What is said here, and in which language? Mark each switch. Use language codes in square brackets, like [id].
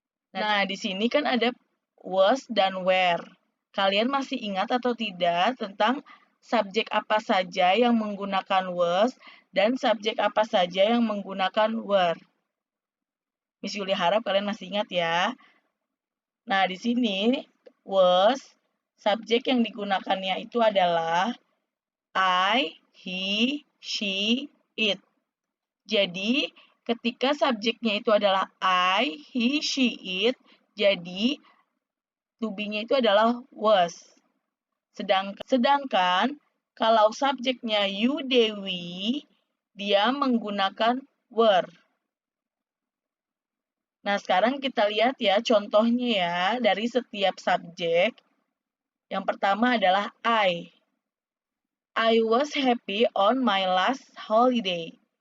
[id] Nah, di sini kan ada was dan were. Kalian masih ingat atau tidak tentang subjek apa saja yang menggunakan was dan subjek apa saja yang menggunakan were? Miss Yuli harap kalian masih ingat ya. Nah, di sini was, subjek yang digunakannya itu adalah I, he, she, it. Jadi, ketika subjeknya itu adalah I, he, she, it, jadi to be-nya itu adalah was. Sedangkan kalau subjeknya you, Dewi, dia menggunakan were. Nah, sekarang kita lihat ya contohnya ya dari setiap subjek. Yang pertama adalah I. [en] I was happy on my last holiday.